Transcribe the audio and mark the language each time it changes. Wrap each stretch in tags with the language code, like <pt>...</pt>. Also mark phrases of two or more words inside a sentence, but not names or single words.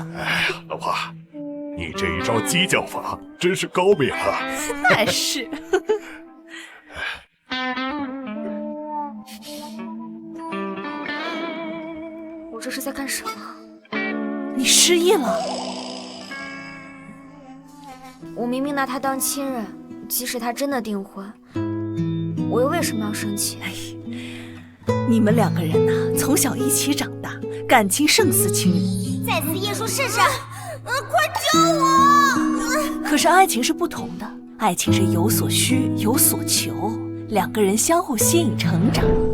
<zh>哎呀，老婆，你這一招激將法真是高明啊！那是。我這是在幹什麼？你失憶了？我明明拿他當親人，即使他真的訂婚，我又為什麼要生氣？哎，你們兩個人吶，從小一起長大，感情勝似親人。再次驗書試試，快救我！可是愛情是不同的，愛情是有所需有所求，兩個人相互吸引成長。</zh>